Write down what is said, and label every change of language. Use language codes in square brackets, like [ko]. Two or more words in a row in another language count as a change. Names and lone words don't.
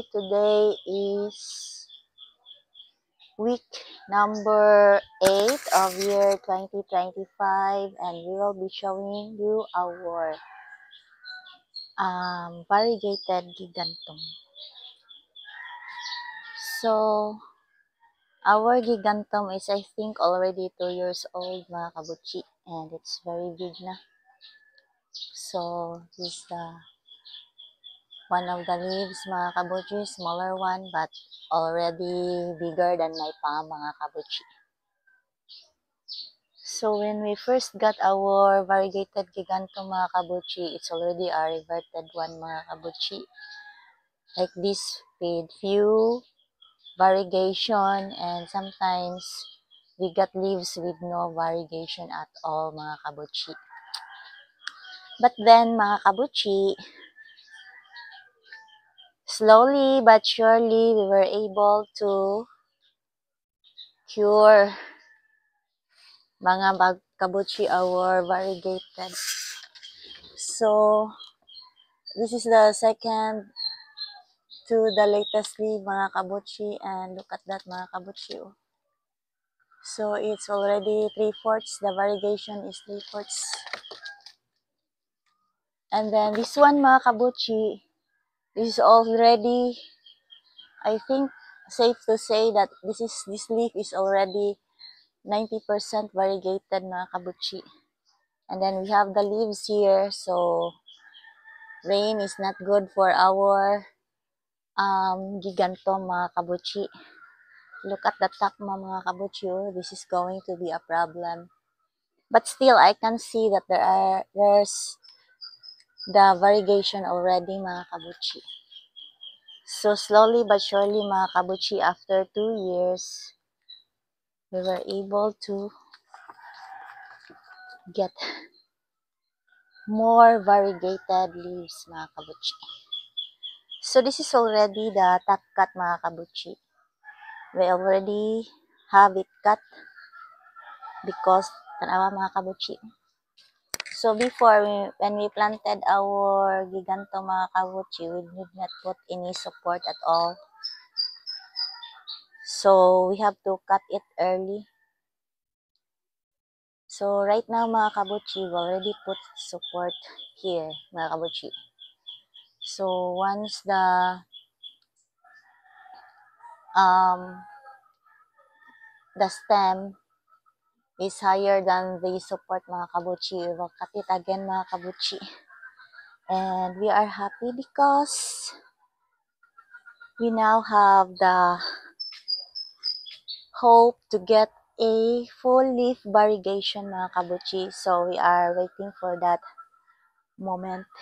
[en] Today is week number 8 of year 2025 and we will be showing you our variegated gigantum. So, our gigantum is I think already 2 years old [tl] mga kabutchi [en] and it's very big na. So, this is the one of the leaves [tl] mga kabutchi, [en] smaller one but already bigger than my palm [tl] mga kabutchi. [en] So when we first got our variegated gigantum [tl] mga kabutchi, [en] it's already a reverted one [tl] mga kabutchi. [en] Like this with few variegation and sometimes we got leaves with no variegation at all [tl] mga kabutchi. [en] But then [tl] mga kabutchi, [en] slowly but surely we were able to cure [tl] mga kabutchi [en] our variegated. So this is the second to the latest leaf [tl] mga kabutchi [en] and look at that [tl] mga kabutchi. [en] So it's already 3/4, the variegation is 3/4. And then this one [tl] mga kabutchi, [en] this is already, I think safe to say that this leaf is already 90% variegated [tl] mga kabutchi. [en] And then we have the leaves here, so rain is not good for our gigantum [tl] mga kabutchi. [en] Look at the top [tl] mga kabutchi, [en] this is going to be a problem. But still, I can see that there's the variegation already [tl] mga kabutchi. [en] So slowly but surely [tl] mga kabutchi, [en] after 2 years, we were able to get more variegated leaves [tl] mga kabutchi. [en] So this is already the top cut [tl] mga kabutchi. [en] We already have it cut because tanawa [tl] mga kabutchi. [en] So before, when we planted our gigantum [tl] mga kabutchi, [en] we did not put any support at all. So we have to cut it early. So right now [tl] mga kabutchi, [en] we already put support here [tl] mga kabutchi. [en] So once the stem is higher than the support [tl] mga kabutchi, [en] we will cut it again [tl] mga kabutchi. [en] And we are happy because we now have the hope to get a full leaf variegation [tl] mga kabutchi. [en] So we are waiting for that moment.